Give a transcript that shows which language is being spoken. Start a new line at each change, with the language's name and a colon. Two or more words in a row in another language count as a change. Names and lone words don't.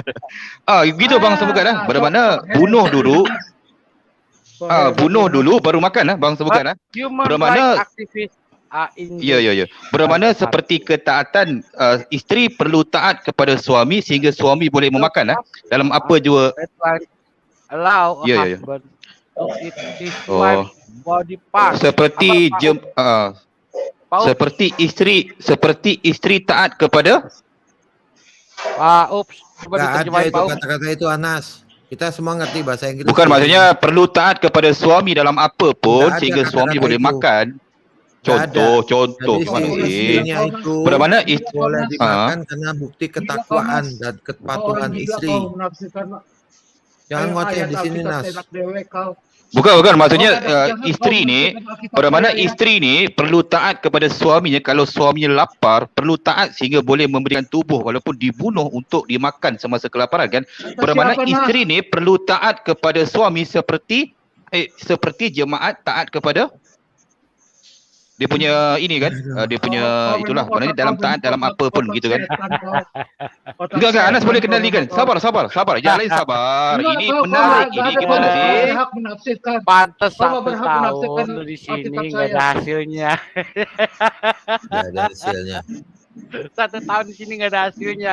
Malay: Gitu Bang Sebukan bermakna bunuh dulu baru makan Bang Sebukan bermakna Ya. Bermakna seperti ketaatan isteri perlu taat kepada suami sehingga suami boleh memakan dalam apa jua.
English: Allow husband to eat his wife body part.
Malay: Seperti isteri taat kepada
Indonesian: Nggak ada itu kata-kata itu Anas. Kita semua ngerti bahasa Inggris.
Malay: Bukan maksudnya perlu taat kepada suami dalam apa pun sehingga suami boleh makan. Contoh bermakna boleh dimakan karena bukti ketakwaan dan kepatuhan istri.
Indonesian: Jangan ngoceh di sini, Nas.
Malay: Bukan, maksudnya isteri ni, pada mana isteri ni perlu taat kepada suaminya. Kalau suaminya lapar, perlu taat sehingga boleh memberikan tubuh walaupun dibunuh untuk dimakan semasa kelaparan kan. Pada mana isteri ni perlu taat kepada suami seperti jemaat taat kepada dia punya ini kan, dia punya itulah, maknanya dalam taat dalam apa pun gitu kan.
Indonesian: Enggak, Anas boleh kendalikan. Sabar. Jangan lain sabar. Ini menarik ini gimana sih? Pantas 1 tahun di sini nggak ada hasilnya. Nggak ada hasilnya. 1 tahun di sini nggak ada hasilnya.